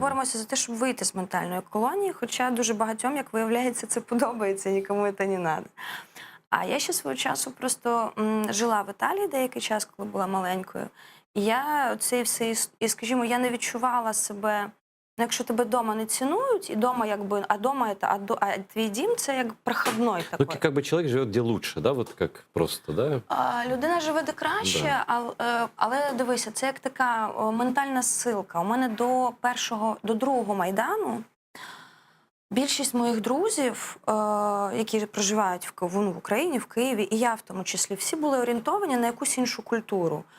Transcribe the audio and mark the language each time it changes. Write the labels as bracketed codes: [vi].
[uk] боремося за те, щоб вийти з ментальної колонії, хоча дуже багатьом, як виявляється, це подобається, нікому це не треба. А я ще свого часу просто жила в Італії деякий час, коли була маленькою. І я це все, і, скажімо, я не відчувала себе, ну, якщо тебе вдома не цінують, і вдома якби, а твій дім це як проходной Ну, такий. [ru] как бы человек живет где лучше, да, вот как просто, да? [uk] Людина живе де краще, але дивися, це як така ментальна ссилка. У мене до другого Майдану більшість моїх друзів, які проживають в Україні, в Києві, і я в тому числі, всі були орієнтовані на якусь іншу культуру.